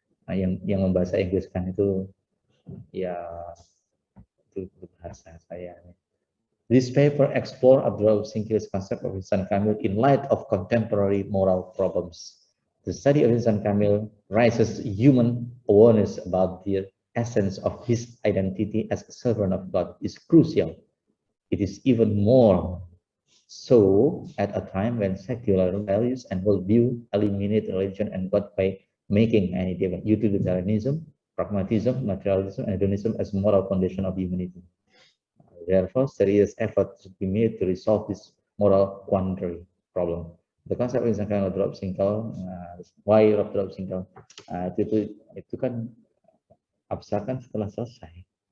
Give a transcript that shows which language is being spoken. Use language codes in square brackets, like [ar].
[id] Yang membahasa Inggriskan itu ya itu bahasa saya. [en] This paper explore Abdul Singkil's concept of insan kamil in light of contemporary moral problems. The study of insan kamil raises human awareness about the essence of his identity as a servant of God is crucial. It is even more so at a time when secular values and worldview eliminate religion and God by making any utilitarianism, pragmatism, materialism, and hedonism as moral foundation of humanity. Therefore, serious effort should be made to resolve this moral quandary problem. The concept of Rob Singkil, why Rob Singkil? [id] Itu kan abstrakan setelah selesai.